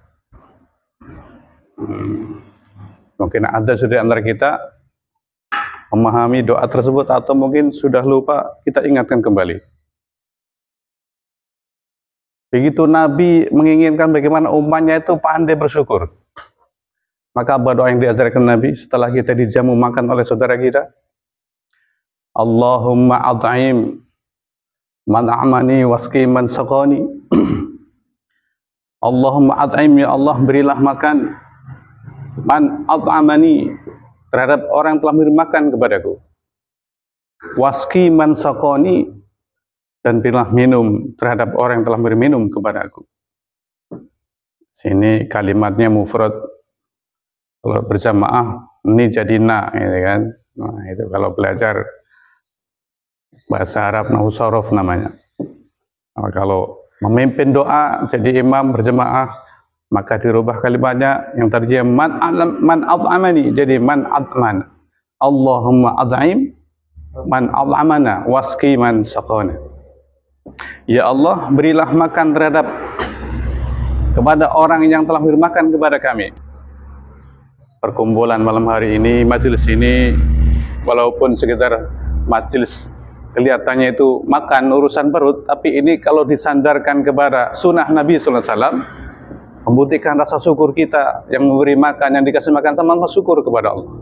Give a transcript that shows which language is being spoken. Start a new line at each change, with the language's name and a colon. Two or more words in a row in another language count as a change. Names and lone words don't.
Indonesian: Mungkin ada di antara kita memahami doa tersebut atau mungkin sudah lupa, kita ingatkan kembali. Begitu Nabi menginginkan bagaimana umatnya itu pandai bersyukur. Maka apa doa yang diajarkan Nabi setelah kita dijamu makan oleh saudara kita?
Arabic: اللهم أطعم من أطعمني واسق من سقاني. اللهم أطعم,
Indonesian: ya Allah berilah makan
Arabic: من أطعمني,
Indonesian: terhadap orang yang telah memberi makan kepadaku.
Arabic: واسق من سقاني,
Indonesian: dan berilah minum terhadap orang yang telah memberi minum kepadaku. Sini kalimatnya mufrad. Kalau berjamaah ini jadi na, gitu kan. Nah, itu kalau belajar bahasa Arab nahwu shorof namanya. Nah, kalau memimpin doa jadi imam berjamaah, maka dirubah kalimatnya yang tadinya
Arabic: من أطعمني
Indonesian: jadi
Arabic: من أطعمنا. اللهم أطعم من أطعمنا واسق من سقانا.
Indonesian: Ya Allah, berilah makan terhadap kepada orang yang telah memberi makan kepada kami. Perkumpulan malam hari ini, majelis ini, walaupun sekitar majelis kelihatannya itu makan urusan perut, tapi ini kalau disandarkan kepada sunnah Nabi SAW, membuktikan rasa syukur kita yang memberi makan, yang dikasih makan sama Allah, syukur kepada Allah.